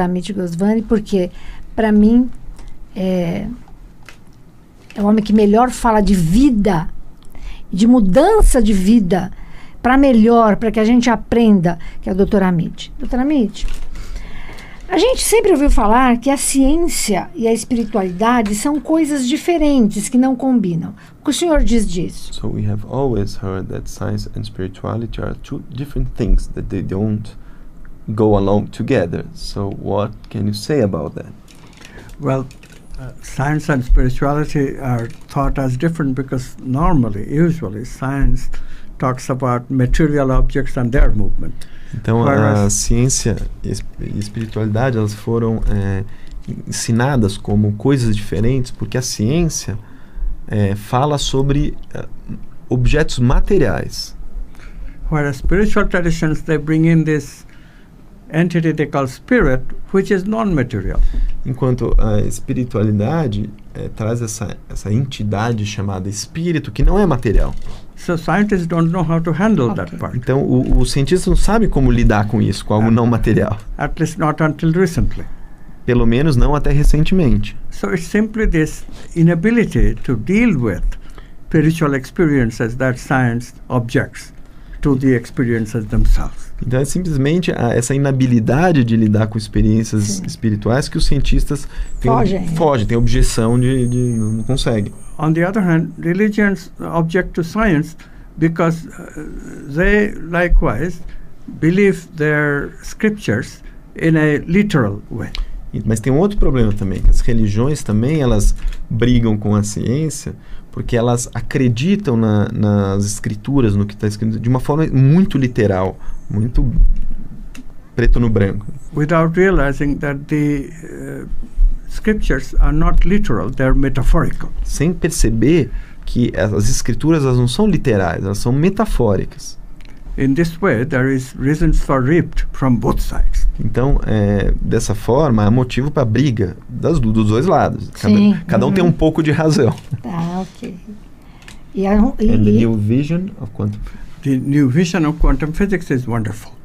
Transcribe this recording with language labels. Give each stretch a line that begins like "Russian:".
Portuguese: Amit Goswami, porque, para mim, é o homem que melhor fala de vida, de mudança de vida, para melhor, para que a gente aprenda, que é o Dr. Amit. Dr. Amit, a gente sempre ouviu falar que a ciência e a espiritualidade são coisas diferentes, que não combinam. O que o senhor diz disso?
English: So we have always heard that science and spirituality are two different things, that they don't go along together. So what can you say about that? Well, science and spirituality are thought as different because usually, science talks about material objects and their movement.
Portuguese: Então, a ciência e espiritualidade, elas foram ensinadas como coisas diferentes, porque a ciência fala sobre objetos materiais.
English: Whereas spiritual traditions, they bring in this entity they call spirit, which is non-material.
Portuguese: Enquanto a espiritualidade traz essa entidade chamada espírito, que não é material.
English: So scientists don't know how to handle that part.
Portuguese: Então, o cientista não sabe como lidar com isso, com algo não material.
English: At least not until recently.
Portuguese: Pelo menos não até recentemente.
English: So it's simply this inability to deal with spiritual experiences that science objects to the experiences themselves.
Portuguese: Então é simplesmente essa inabilidade de lidar com experiências espirituais que os cientistas fogem, têm objeção de não conseguem.
English: On the other hand, religions object to science because they likewise believe their scriptures in a literal way.
Portuguese: Mas tem um outro problema também, as religiões também elas brigam com a ciência porque elas acreditam nas escrituras, no que está escrito, de uma forma muito literal, muito preto no branco.
English: Without realizing that the scriptures are not literal, they're metaphorical.
Portuguese: Sem perceber que as escrituras elas não são literais, elas são metafóricas.
English: In this way, there is reasons for rift from both sides.
Portuguese: Então, dessa forma, há motivo para briga dos dois lados. Cada um tem um pouco de razão. Tá, ok.
English: And the new vision of quantum. The new vision of quantum physics is wonderful.